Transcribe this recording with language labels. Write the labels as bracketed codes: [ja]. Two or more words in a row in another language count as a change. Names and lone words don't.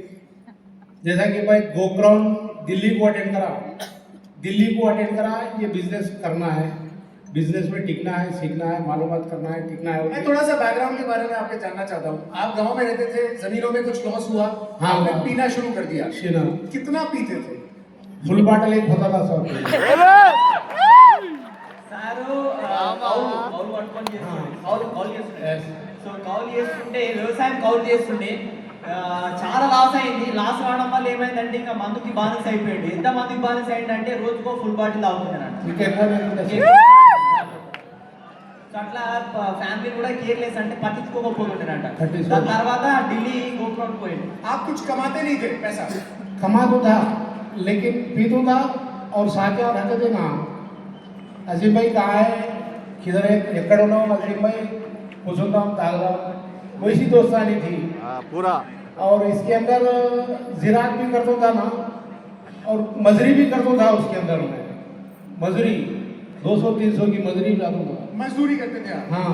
[hi] जैसा कि भाई गोक्राउंड दिल्ली को अटेंड करा, ये बिजनेस करना है, बिजनेस में टिकना है, सीखना है, मालूमात करना है, टिकना है। मैं थोड़ा सा बैकग्राउंड के बारे में आपके जानना चाहता हूँ। आप गांव में रहते थे, जमीनों में कुछ लॉस हुआ, हाँ, आपने पीना शुरू कर दिया। कितना पीते थे? फुल बाटल एक होता था सब। [te] సారు కౌలు పట్టుకొని చేస్తుండే కౌలు చేస్తుండే సో కౌలు చేస్తుంటే వ్యవసాయం కౌలు చేస్తుండే చాలా లాస్ అయింది. లాస్ రావడం వల్ల ఏమైందంటే ఇంకా మందుకి బానిస అయిపోయాడు. ఎంత మందికి బానిస అయిందంటే రోజుకో ఫుల్ బాటిల్ తాగుతున్నాడు. అట్లా ఫ్యామిలీ కూడా కేర్లెస్ అంటే పట్టించుకోకపోతుండేనంట. దాని తర్వాత ఢిల్లీ గోక్రౌండ్ పోయింది. [hi] आप कुछ कमाते नहीं थे पैसा? कमाता था लेकिन पीता था और साथ रहते थे ना। अजीम भाई कहाँ है, किधर है, [te] ఎక్కడ ఉన్నావు अजीम भाई, కూర్చుందాం తాగుదాం, [hi] वैसी दोस्तानी थी पूरा। और इसके अंदर जिरात भी करता था ना, और मजरी भी करता था। उसके अंदर में मजरी 200-300 की मजरी जाता था। मजदूरी करते थे आप? हाँ।